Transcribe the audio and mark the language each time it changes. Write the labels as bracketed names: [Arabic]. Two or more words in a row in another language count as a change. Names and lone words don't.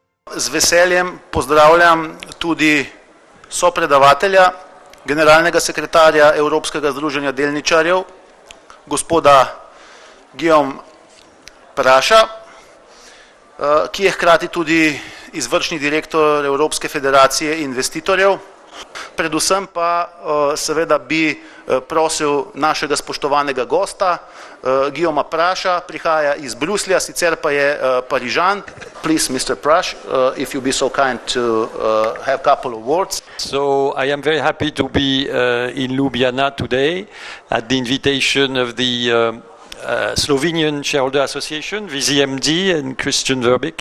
[Slovenian] Z veseljem pozdravljam tudi sopredavatelja, generalnega sekretarja Evropskega združenja delničarjev, gospoda Guillaume Praša, ki je hkrati tudi izvršni direktor Evropske federacije investitorjev. Predvsem pa seveda bi prosil našega spoštovanega gosta, Guillauma Praša, prihaja iz Bruslja, sicer pa je Parižan. [English] Please, Mr. Praš, if you be so kind to have a couple of words. So I am very happy to be in Ljubljana today at the invitation of the Slovenian Shareholder Association, VZMD, and Christian Verbeek.